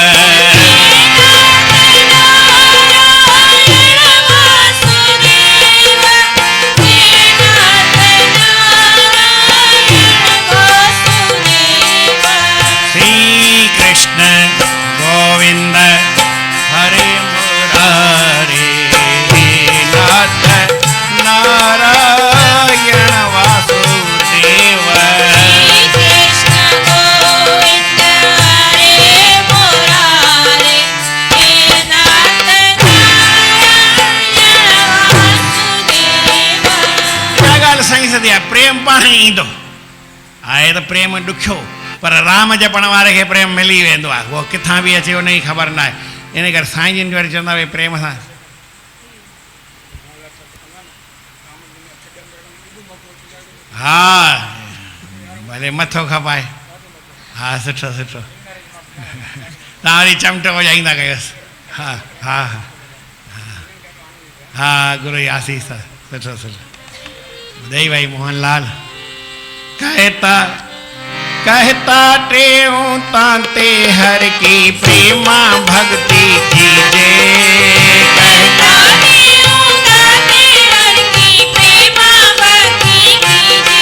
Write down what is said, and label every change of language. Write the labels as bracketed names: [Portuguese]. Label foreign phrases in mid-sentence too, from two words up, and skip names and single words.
[Sanskrit] श्री कृष्ण गोविंद हरे मुरारे, नाथ नारायण वासुदेव। [Sindhi] प्रेम पाण ईंदो आहे त प्रेम ॾुखियो, पर राम जपण वारे खे प्रेम मिली वेंदो आहे, उहो किथां बि अचे उन जी ख़बर न आहे। इन करे साईं जिन वरी चवंदा भई प्रेम सां हा भले मथो खपाए। हा सुठो सुठो, तव्हां वरी चमटो वॼाईंदा कयोसि। हा हा हा गुरू जी आसीस, सुठो सुठो दई भाई मोहनलाल। [Hindi] कहता टेऊं तांते हर की प्रेमा भक्ति कीजे। कहता टेऊं तांते हर की प्रेमा भक्ति कीजे।